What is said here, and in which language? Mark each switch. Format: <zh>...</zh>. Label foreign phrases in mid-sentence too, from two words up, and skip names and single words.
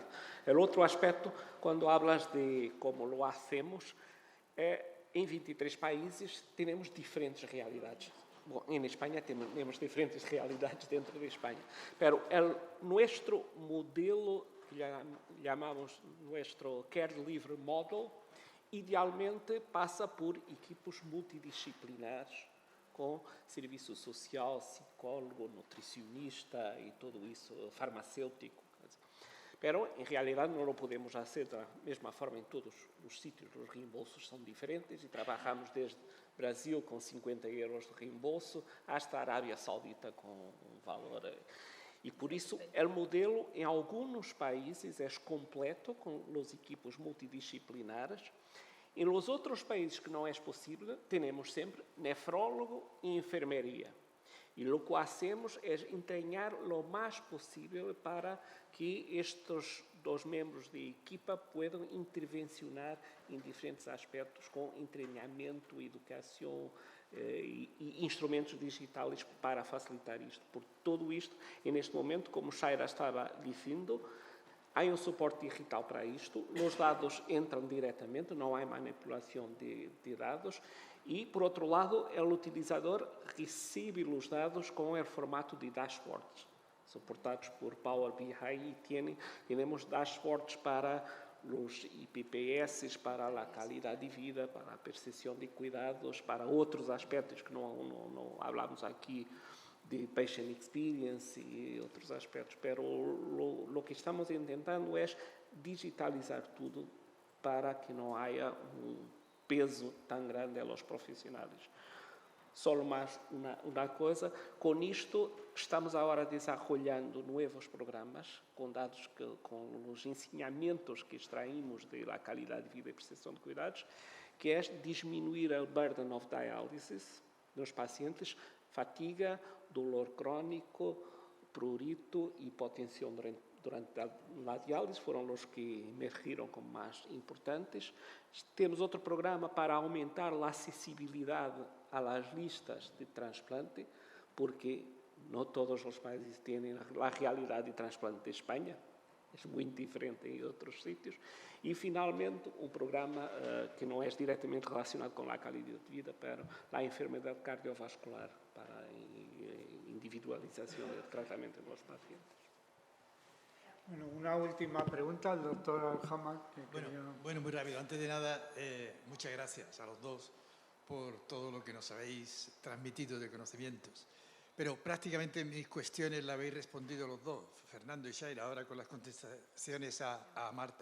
<es>El otro aspecto, cuando hablas de cómo lo hacemos, en 23 países tenemos diferentes realidades. Bueno, en España tenemos diferentes realidades dentro de España, pero nuestro modelo, que llamamos nuestro</es> <en>Care Delivery Model,</en> <es>idealmente pasa por equipos multidisciplinares</es> <pt>com serviço social, psicólogo, nutricionista e tudo isso, farmacêutico.</pt> <es>Pero, en realidad, no lo podemos hacer de la misma forma en todos los sitios. Los reembolsos son diferentes y trabajamos desde Brasil con 50 euros de reembolso hasta Arabia Saudita con un valor. Y por eso el modelo en algunos países es completo con los equipos multidisciplinares. En los otros países que no es posible, tenemos siempre nefrólogo y enfermería. Y lo que hacemos es entrenar lo más posible para que estos dos miembros de equipa puedan intervencionar en diferentes aspectos con entrenamiento, educación</es> <pt>e instrumentos digitais para facilitar isto. Por todo isto, neste momento, como Shaira estava dizendo, há um suporte digital para isto, os dados entram diretamente, não há manipulação de dados, e, por outro lado, o utilizador recebe os dados com o formato de dashboards, suportados por Power BI, e temos dashboards para os IPPS, para a qualidade de vida, para a percepção de cuidados, para outros aspectos que não falamos aqui, de</pt> <en>patient experience</en> <pt>e outros aspectos,</pt> <es>pero lo que estamos intentando</es> <pt>é digitalizar tudo para que não haja peso tão grande a los profissionais. Só mais uma coisa, com isto estamos agora desenvolvendo novos programas com dados com os ensinamentos que extraímos da qualidade de vida e percepção de cuidados, que é diminuir o</pt> <en>burden of dialysis</en> <pt>dos pacientes, fatiga,</pt> <es>dolor crónico,</es> <pt>prurito e hipotensão durante a diálise foram os que emergiram como mais importantes. Temos outro programa para aumentar a acessibilidade às listas de transplante, porque não todos os países têm a realidade de transplante de Espanha, é muito diferente em outros sítios. E, finalmente, um programa que não é diretamente relacionado com a qualidade de vida, mas a enfermidade cardiovascular para a individualização do tratamento dos pacientes.</pt> <es>Bueno, una última pregunta al doctor Aljama. Bueno, muy rápido. Antes de nada, muchas gracias a los dos por todo lo que nos habéis transmitido de conocimientos. Pero prácticamente mis cuestiones las habéis respondido los dos, Fernando y Shaira, ahora con las contestaciones a Marta.</es>